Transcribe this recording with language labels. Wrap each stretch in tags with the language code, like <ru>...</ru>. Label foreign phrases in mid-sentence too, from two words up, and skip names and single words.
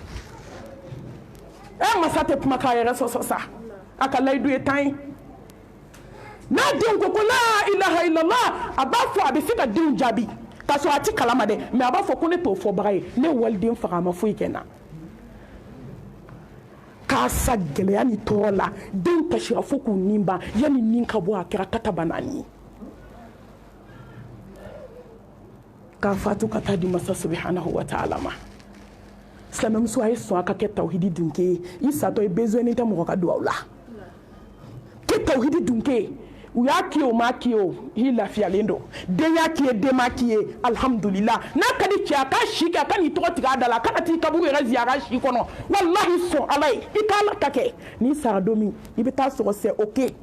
<bm>masa tɛ kuma k'a yɛrɛ sɔsɔ sa a ka layidu ye 10 ye n'a den ko</bm> <ar>لا إله إلا الله</ar> <bm>a b'a fɔ a bɛ se ka denw jaabi k'a sɔrɔ a ti kalama dɛ mais a b'a fɔ ko ne t'o fɔbaga ye ne waliden faga a ma foyi kɛ n na k'a sa gɛlɛya ni tɔɔrɔ la den kasira fo k'u nin ban yanni nin ka bɔ a kɛra kataba naani ye k'a fatu ka taa di masa</bm> <ar>سبحانه و</ar> <bm>ta'ala ma silamɛmuso a ye sɔn a ka kɛ tawhidi dunke ye i satɔ i besoin tɛ mɔgɔ ka duwawu la kɛ tawhidi dunke ye u y'a k'i ye o m'a k'i ye o i lafiyalen don den y'a k'i ye den m'a k'i ye alhamdulila n'a ka di cɛ a ka si kɛ a ka n'i tɔgɔ tigɛ a da la a kana t'i kaburu yɛrɛ ziyara si kɔnɔ walahi sɔn ala ye i ka ala ta kɛ n'i sara don min i bɛ taa sɔrɔ</bm> <fr>c'est ok</fr>